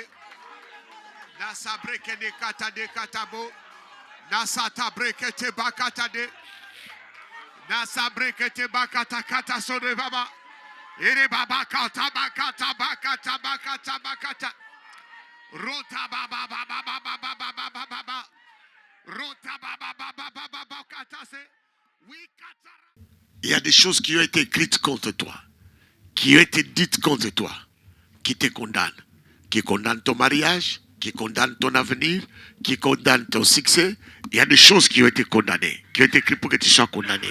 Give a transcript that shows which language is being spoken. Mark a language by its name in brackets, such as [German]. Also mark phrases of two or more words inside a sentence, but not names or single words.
[French] Nasa brekene katade katabo. Nasata brekete bakatade. Nasa brekete bakata kata sore baba. Ere baba kata bakata bakata bakata bakata. Rota baba baba baba baba baba baba. Rota baba baba baba baba kata se. Oui kata. Il y a des choses qui ont été écrites contre toi, qui ont été dites contre toi, qui te condamnent, qui condamnent ton mariage, qui condamnent ton avenir, qui condamnent ton succès. Il y a des choses qui ont été condamnées, qui ont été écrites pour que tu sois condamné.